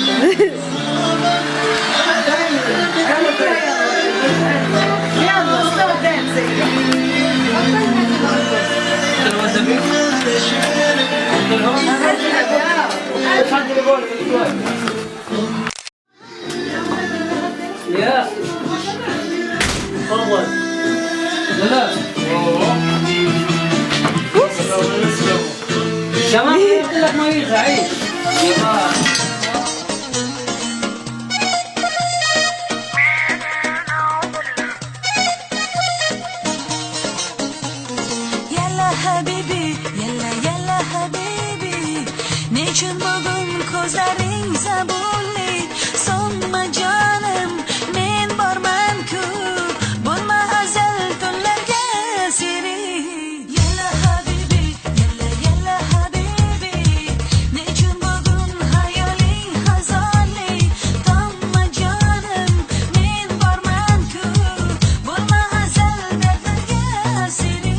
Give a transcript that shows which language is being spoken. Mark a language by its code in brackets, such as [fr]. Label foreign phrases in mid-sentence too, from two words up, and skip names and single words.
[en] Stop dancing. Yeah. Forward. [ar] شمال يطلع ما يزعج. يلا حبيبي، يلا حبيبي. [uz] Nechun bugun ko'zlaring zabunli, sonma jonim, men borman-ku, bo'lma azal tunlarga siri. [ar] يلا حبيبي، يلا حبيبي. [uz] Nechun bugun hayoling hazonli, sonma jonim, men borman-ku, bo'lma azal dardlarga siri.